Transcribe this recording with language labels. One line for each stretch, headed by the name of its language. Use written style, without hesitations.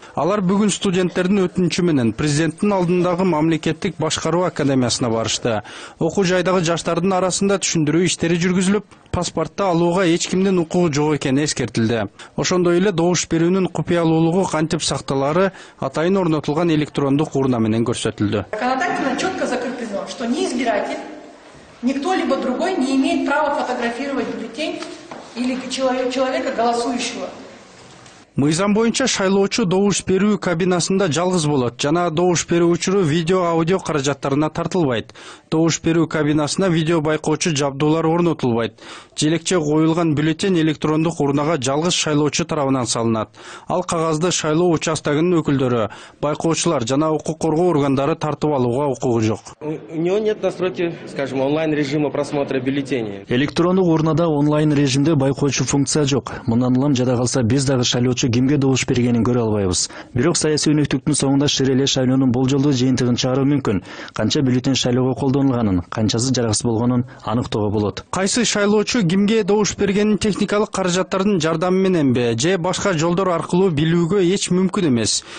Kyrgyz: Алар бүгүн студенттердин өтүнүчү менен президенттин алдындагы мамлекеттик башкаруу академиясына барышты. Окуу жайдагы жаштардын арасында түшүндүрүү иштери жүргүзүлүп, паспортты алууга эч кимдин укугу жок экени эскертилди. Ошондой эле добуш берүүнүн купуялуулугу кантип сакталаары атайын орнотулган электрондук урна менен көрсөтүлдү.
Russian: Законодательно четко закреплено, что ни избиратель, ни кто-либо другой не имеет права фотографировать бюллетень или человека голосующего.
Kyrgyz: Мыйзам боюнча шайлоочу добуш берүү кабинасында жалгыз болот жана добуш берүү учуру видео аудио каражаттарына тартылбайт. Добуш берүү кабинасына видео байкоочу жабдуулар орнотулбайт. Желекче коюлган бюллетень электрондук урнага жалгыз шайлоочу тарабынан салынат. Ал кагазды шайлоо участогунун өкүлдөрү, байкоочулар жана укук коргоо органдары тартып алууга укугу жок.
Russian: У него нет настройки, скажем, онлайн режима просмотра бюллетеней.
Kyrgyz: Электрондук урнада онлайн режимде байкоочу функция жок. Мындан улам жада калса биз дагы шайлоочу кимге добуш бергенин көрө албайбыз. Бирок саясий өнөктүктүн соңунда ширеле шайлоонун болжолдуу жыйынтыгын чыгаруу мүмкүн. Канча бюллетень шайлоого колдонулганын, канчасы жараксыз болгонун аныктоого болот. Кайсы шайлоочу кимге добуш бергенин техникалык каражаттардын жардамы мененби же башка жолдор аркылуу билүүгө эч мүмкүн эмес.